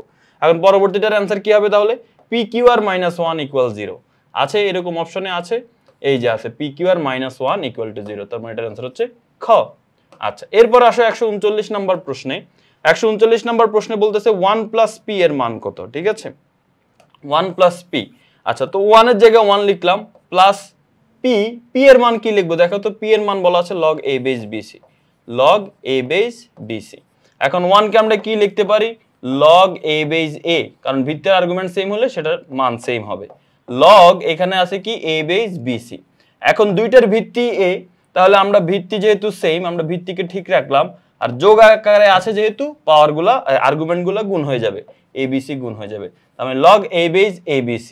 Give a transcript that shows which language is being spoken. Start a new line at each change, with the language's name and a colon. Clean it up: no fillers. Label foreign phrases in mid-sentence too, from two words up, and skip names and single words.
Bangla: এখন পরবর্তীটার অ্যান্সার কি হবে তাহলে? পি কিউ আর মাইনাস 1 ইকুয়াল 0 আছে, এরকম অপশনে আছে, এই যে আছে পি কিউ আর মাইনাস 1
English: equal to
Bangla: 0, তার মানে এটার অ্যান্সার হচ্ছে খ। আচ্ছা, এরপর আসো 139 নম্বর প্রশ্নে। 139 নম্বর প্রশ্নে বলতেছে 1 প্লাস পি এর মান কত, ঠিক আছে? 1 প্লাস পি। আচ্ছা, তো 1 এর জায়গায় 1 লিখলাম, প্লাস পি, পি এর মান কি লিখবো দেখো তো? পি এর মান বলা আছে
English: log a base bc, log a base bc।
Bangla: এখন 1 কে আমরা কি লিখতে পারি?
English: log a base a,
Bangla: কারণ ভিত্তির আর্গুমেন্ট সেম হলে সেটার মান সেম হবে। log এখানে আছে কি
English: a base bc।
Bangla: এখন দুইটার ভিত্তি a, তাহলে আমরা ভিত্তি যেহেতু সেম আমরা ভিত্তিকে ঠিক রাখলাম, আর যোগ আকারে আছে যেহেতু পাওয়ারগুলা আর্গুমেন্টগুলো গুণ হয়ে যাবে, abc গুণ হয়ে যাবে, তার মানে
English: log a base abc।